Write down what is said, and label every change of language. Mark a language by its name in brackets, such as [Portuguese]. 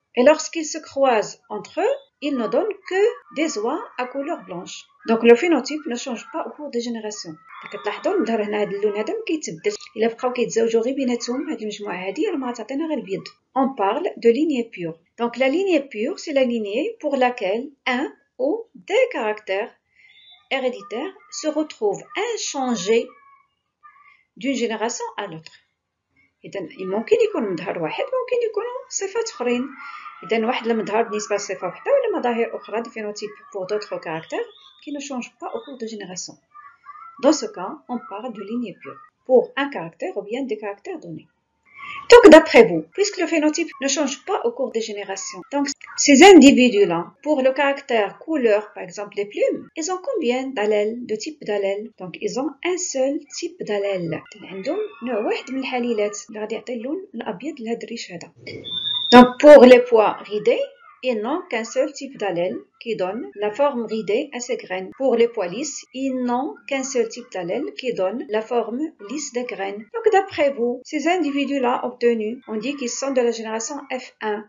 [French] Et lorsqu'ils se croisent entre eux, ils ne donnent que des oies à couleur blanche. Donc le phénotype ne change pas au cours des générations. [Arabic] كتلاحظوا الظهر هنا هذا اللون هذا ما كيتبدل. إلا بقاو كيتزاوجوا غير بيناتهم هذه المجموعة هذه راه ما غتعطينا غير البيض. [French] On parle de lignée pure. Donc la lignée pure, c'est la lignée pour laquelle un ou des caractères héréditaires se retrouvent inchangés d'une génération à l'autre. [Arabic] إذا ممكن يكون مظهر واحد ممكن يكونوا صفات أخرين. إذا واحد المظهر بالنسبة لصفة واحدة ولا مظاهر أخرى [French] des phénotypes pour d'autres caractères qui ne changent pas au cours de génération. Dans ce cas, on parle de lignée pure pour un caractère ou bien des caractères donnés. Donc, d'après vous, puisque le phénotype ne change pas au cours des générations, donc ces individus-là, pour le caractère couleur, par exemple les plumes, ils ont combien d'allèles, de types d'allèles? Donc, ils ont un seul type d'allèle. [Arabic] عندهم نوع واحد من الحليلات اللي غادي يعطي اللون الأبيض لهاد الريش هذا. [French] Donc, pour les pois ridés, ils n'ont qu'un seul type d'allèle qui donne la forme ridée à ces graines. Pour les pois lisses, ils n'ont qu'un seul type d'allèle qui donne la forme lisse des graines. Donc d'après vous, ces individus-là obtenus, on dit qu'ils sont de la génération F1.